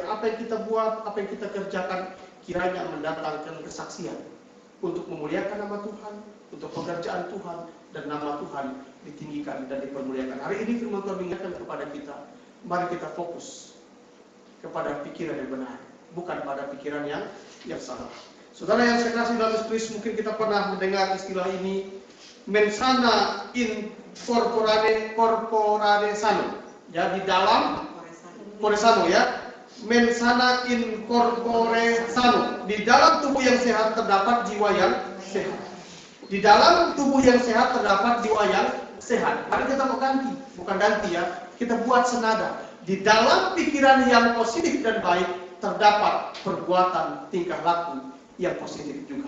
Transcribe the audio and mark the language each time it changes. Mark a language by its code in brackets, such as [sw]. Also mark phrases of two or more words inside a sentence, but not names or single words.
[id] Apa yang kita buat, apa yang kita kerjakan, kiranya mendatangkan kesaksian untuk memuliakan nama Tuhan, untuk pekerjaan Tuhan, dan nama Tuhan ditinggikan dan dipermuliakan. Hari ini firman Tuhan mengingatkan kepada kita, mari kita fokus kepada pikiran yang benar, bukan pada pikiran yang salah. Saudara yang saya kasih dalam Kristus, mungkin kita pernah mendengar istilah ini, [la] mensana in corpore sano. [id] Ya, di dalam [la] corpore sano [id] ya. [la] Mensana in corpore sano. [id] Di dalam tubuh yang sehat terdapat jiwa yang sehat. Di dalam tubuh yang sehat terdapat jiwa yang sehat. Mari kita mau ganti, bukan ganti ya. Kita buat senada. Di dalam pikiran yang positif dan baik terdapat perbuatan tingkah laku yang positif juga.